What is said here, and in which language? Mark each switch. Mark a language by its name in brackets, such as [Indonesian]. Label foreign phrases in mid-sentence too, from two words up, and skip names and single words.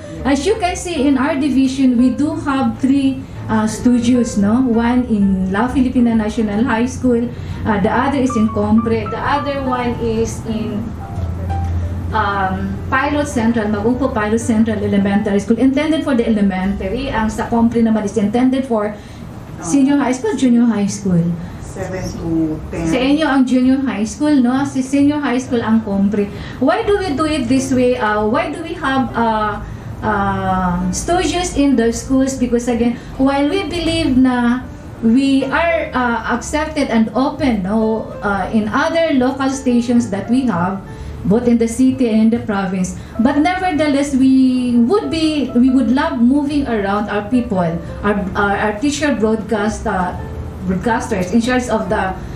[English] As you can see in our division, we do have 3 studios, no? One in La Filipina National High School, the other is in Compre, the other one is in Pilot Central, Magungpo Pilot Central Elementary School, intended for the elementary. [Hiligaynon] Ang sa Compre naman [English] is intended for senior high school, junior high school. 7 to 10. [Hiligaynon] Sa inyo ang [English] junior high school, no? Si senior high school ang Compre. Why do we do it this way? Why do we have studios in the schools? Because again, while we believe na we are accepted and open, no, in other local stations that we have, both in the city and in the province, but nevertheless we would love moving around our people, our teacher broadcasters in charge of the